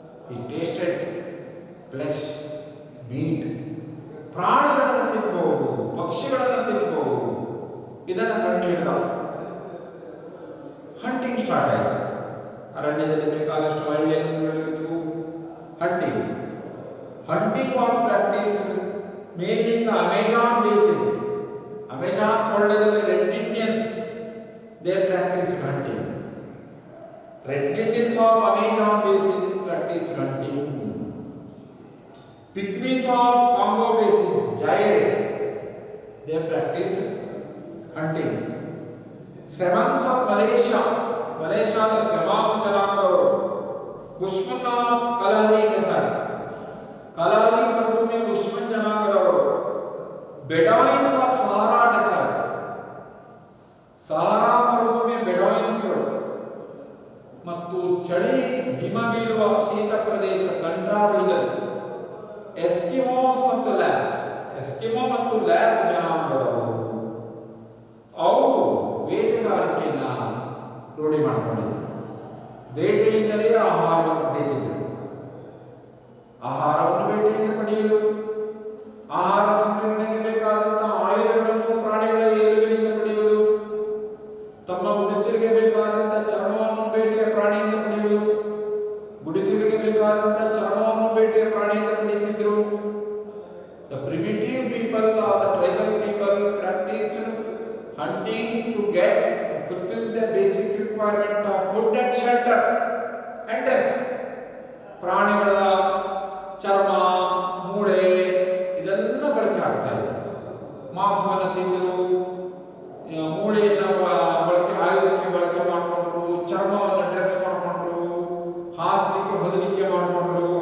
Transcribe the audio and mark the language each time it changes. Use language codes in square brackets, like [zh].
[en] ಈ tasted flesh, meat. [kn] ಪ್ರಾಣಿಗಳನ್ನು ತಿನ್ಬಹುದು, ಪಕ್ಷಿಗಳನ್ನು ತಿನ್ಬಹುದು, ಇದನ್ನು ಕಂಡು ಹಿಡಿದ. ಹಂಟಿಂಗ್ ಸ್ಟಾರ್ಟ್ ಆಯಿತು. ಅರಣ್ಯದಲ್ಲಿ ಬೇಕಾದಷ್ಟು wild ಅನಿಮಲ್ಗಳಿತ್ತು. [en] Hunting was practiced mainly in the Amazon basin. Amazon [kn] ಕೊಳ್ಳದಲ್ಲಿ [en] Red Indians, they practiced hunting. Red Indians of Amazon basin practiced hunting. Pygmies of Congo basin, Zaire, they practiced hunting. [kn] Semans of Malaysia, Malaysiaದ ಸೆಮಾಮ್ ಜನಾಂಗದವರು. [en] Bushman of Kalahari desert, [kn] Kalari ಮರುಭೂಮಿಯ ಬುಷ್ಮನ್ ಜನಾಂಗದವರು. [en] Bedouins of Sahara desert, [kn] Sahara ಮರುಭೂಮಿಯ ಬೆಡಾಯಿನ್ಸ್ಗಳು. ಮತ್ತು ಚಳಿ ಹಿಮ ಬೀಳುವ ಶೀತ ಪ್ರದೇಶ ಕಂಡ್ರಾ region. Eskimos ಮತ್ತು ಲ್ಯಾಬ್ಸ್, ಎಸ್ಕಿಮೋ ಮತ್ತು ಲ್ಯಾಬ್ ಜನಾಂಗದವರು. ಅವರು ಬೇಟೆಗಾರಿಕೆಯನ್ನು ರೂಢಿ ಮಾಡಿಕೊಂಡಿದ್ರು. ಬೇಟೆಯಿಂದಲೇ ಆಹಾರವನ್ನು ಪಡೆಯುತ್ತಿದ್ದರು. ಆಹಾರವನ್ನು ಬೇಟೆಯಿಂದ ಪಡೆಯುವುದು, ಆಹಾರ ಸಂಗ್ರಹಣೆಗೆ ಬೇಕಾದಂತಹ ಆಯುಧಗಳನ್ನು ಪ್ರಾಣಿಗಳ ಏರುವಿನಿಂದ ಪಡೆಯುವುದು, ತಮ್ಮ ಗುಡಿಸಲಿಗೆ ಬೇಕಾದಂಥ ಚರ್ಮವನ್ನು ಬೇಟೆಯ ಪ್ರಾಣಿಯಿಂದ ಪಡೆಯುವುದು, ಗುಡಿಸಲಿಗೆ ಬೇಕಾದಂಥ ಚರ್ಮವನ್ನು ಬೇಟೆಯ ಪ್ರಾಣಿಯಿಂದ ಪಡೆಯುತ್ತಿದ್ದರು. [en] The primitive people or the tribal people practiced hunting to fulfill the basic requirement of food and shelter and dress. [kn] ಪ್ರಾಣಿಗಳ ಚರ್ಮ, ಮೂಳೆ ಇದೆಲ್ಲ ಬಳಕೆ ಆಗ್ತಾ ಇತ್ತು. ಮಾಂಸವನ್ನು ತಿಂದರು, ಮೂಳೆಯನ್ನು ಬಳಕೆ ಆಯುಧಕ್ಕೆ ಬಳಕೆ ಮಾಡಿಕೊಂಡ್ರು, ಚರ್ಮವನ್ನು ಡ್ರೆಸ್ ಮಾಡಿಕೊಂಡ್ರು, ಹಾಸಲಿಕ್ಕೆ ಹೊದಲಿಕ್ಕೆ ಮಾಡಿಕೊಂಡ್ರು.